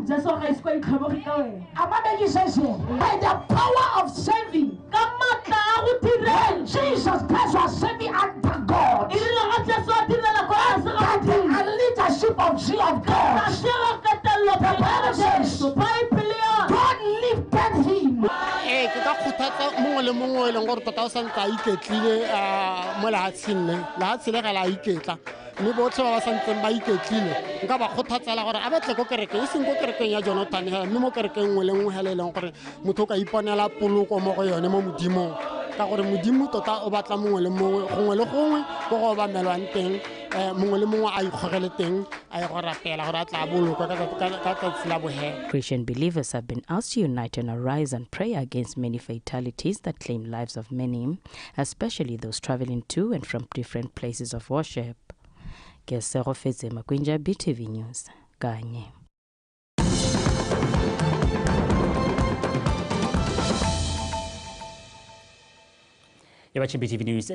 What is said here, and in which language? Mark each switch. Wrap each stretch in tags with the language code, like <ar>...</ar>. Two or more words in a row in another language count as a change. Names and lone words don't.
<en>Amabeki says here, by the power of saving, when Jesus Christ was saving unto God, by the leadership of God, the Bible says, God lifted him.</en> <tn>Ke ka kgothatsa mongwe le mongwe e leng gore tota o santse a iketlile mo lehatsheng le lehatshe le ga la iketla mme botlhe ba ba santseng ba iketlile nka ba kgothatsela gore a batle ko kerekeng e seng ko kerekeng ya Jonathan hela mme mo kerekeng nngwe le nngwe hela e leng gore motho o ka iponela poloko mo go yone mo modimong ka gore modimo tota o batla mongwe le mongwe gongwe le gongwe go go bamelwang teng mongwe le mongwe a ikgogele teng a go rapela gore a tla bolokwa ka tsatsi la bohela.</tn> <en>Christian believers have been asked to unite and arise and pray against many fatalities that claim lives of many, especially those traveling to and from different places of worship. Kesero Feze Makwinja, BTV News, Kanye. You're watching BTV News.</en>